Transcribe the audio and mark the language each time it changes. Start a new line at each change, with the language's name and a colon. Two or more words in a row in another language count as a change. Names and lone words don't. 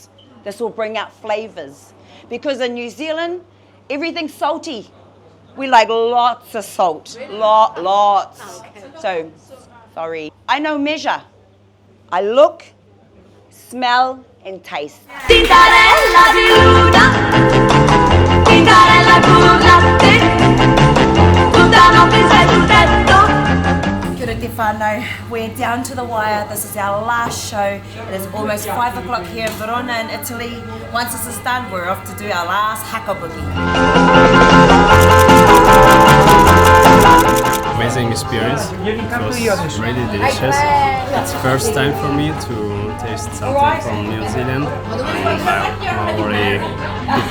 English: This will bring out flavors. Because in New Zealand, everything's salty. We like lots of salt. Really? Lots. Okay. So, sorry. I know measure. I look, smell, and taste.
Italian: Tintarella di luna, tintarella con un latte, tutta notte stai sul tetto.
Māori: Kia ora te whānau.
English: We're down to the wire. This is our last show. It is almost 5 o'clock here in Verona in Italy. Once this is done, we're off to do our last haka boogie. Amazing experience. It was really delicious. It's first time for me to taste something from New Zealand and Maori people.